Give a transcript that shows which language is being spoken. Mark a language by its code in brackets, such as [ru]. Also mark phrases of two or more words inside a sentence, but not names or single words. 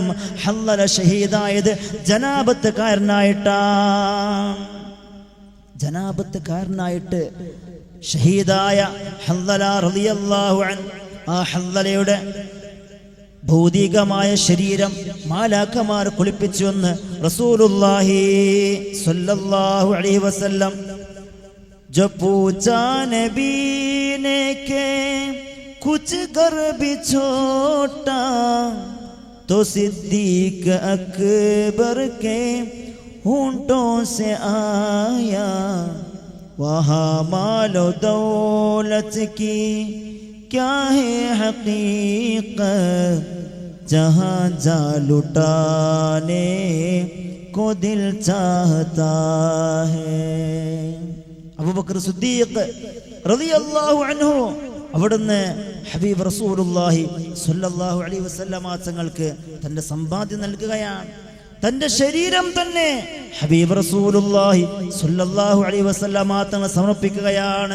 [ml] ഹൻദല ഷഹീദായത് ജനാബത്തുകാരനായിട്ട് ഷഹീദായ ഹൻദല [ar] رضي الله عنه, [ml] ആ ഹൻദലയുടെ ഭൗതികമായ ശരീരം മാലാഖമാർ കുളിപ്പിച്ചുവെന്ന് [ar] رسول الله صلى الله عليه وسلم. [ur] جو پوچھا نبی نے کے کچھ گھر بھی چھوٹا تو صدیق اکبر کے ہونٹوں سے آیا، وہاں مال و دولت کی کیا ہے حقیقت، جہاں جا لٹانے کو دل چاہتا ہے. [ml] അബൂബക്കർ സിദ്ദീഖ് [ar] رضي الله عنه [ml] അവിടുന്ന് [ar] حبيب رسول الله صلى الله عليه وسلم [ml] തങ്ങൾക്ക് തന്റെ സമ്പാദ്യം നൽകുകയാണ്. തന്റെ ശരീരം തന്നെ [ar] حبيب رسول الله صلى الله عليه وسلم [ml] തങ്ങൾ സമർപ്പിക്കുകയാണ്.